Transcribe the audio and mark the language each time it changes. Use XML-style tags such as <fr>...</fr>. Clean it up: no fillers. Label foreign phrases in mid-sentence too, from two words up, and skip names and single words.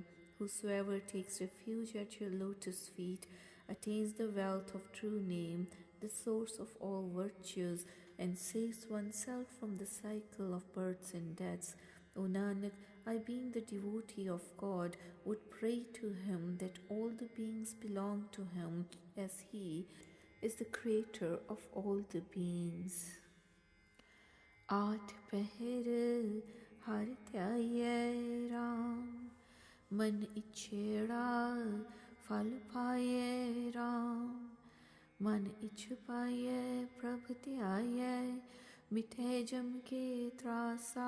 <en>Whosoever takes refuge at your lotus feet attains the wealth of true name, the source of all virtues, and saves oneself from the cycle of births and deaths. O Nanak, I, being the devotee of God, would pray to Him that all the beings belong to Him, as He is the creator of all the beings.</en> <pa>ਆਠ ਪਹਰ ਹਰ ਧਿਆਏ ਰਾਮ, ਮਨ ਇਛੇੜਾ ਫਲ ਪਾਏ ਰਾਮ। ਮਨ ਇਛ ਪਾਏ ਪ੍ਰਭ ਧਿਆਏ, ਮਿਟੇ ਜਮ ਕੇ ਤ੍ਰਾਸਾ।</pa>